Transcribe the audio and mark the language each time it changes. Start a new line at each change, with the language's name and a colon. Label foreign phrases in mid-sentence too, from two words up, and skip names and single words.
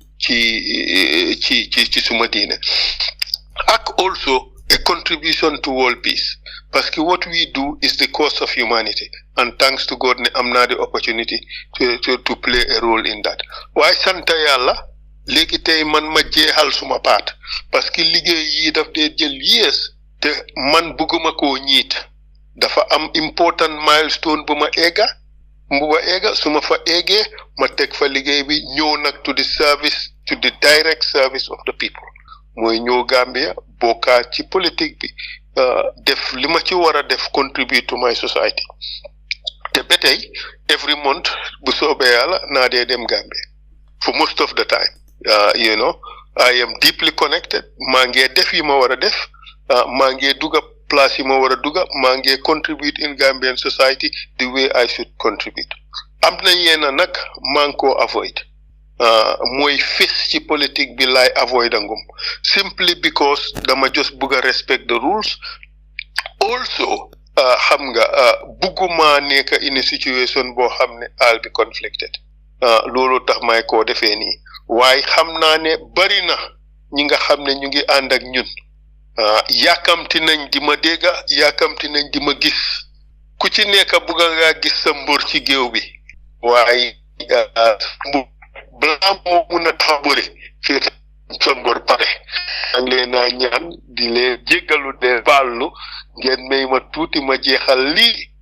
Wolof: ci suma diine ak
English: also a contribution to world peace
French: parce que
English: what we do is the cause of humanity and thanks to God
Wolof: ne am naa
English: the opportunity to play a role in that
Wolof: waaye sant yàlla léegi tey man ma jeexal suma paat
French: parce que
Wolof: liggéey yi daf dee jël yees te man bëgguma koo ñiit dafa am
English: important milestone
Wolof: bu ma egga su ma fa eggee ma teg fa liggéey bi ñëw nag
English: to the direct service of the people
Wolof: mooy ñëw Gambia bokkaa ci politique bi def li ma ci war a def
English: contribute to my society
Wolof: te ba tey
English: every month
Wolof: bu soobee yàlla naa dee dem Gambia
English: for most of the time you know I am deeply connected
Wolof: maa ngi def yi ma war a def maa ngi dugga place yi ma war a dugga maa ngi
English: contribute in Gambian society the way I should contribute
Wolof: am na yenn nag maa ngi koo avoid mooy fis ci politique bi laay avoid angum
English: simply because
Wolof: dama just bugg a
English: respect the rules also
Wolof: xam nga bugguma nekk
English: in a situation
Wolof: boo xam ne
English: I'll be conflicted
Wolof: loolu tax may koo defee nii waaye xam naa ne bari na ñi nga xam ne ñu ngi ànd ak ñun yàkkamti nañ di ma dégga yàkkamti nañ di ma gis ku ci nekk bugga ngaa gis sa mbër ci géew bi waaye balaa moo mun a tax bëri fekk sa mbër pare ang leen naa ñaan di leen jéggalu de baallu ngeen may ma tuuti ma jeexal lii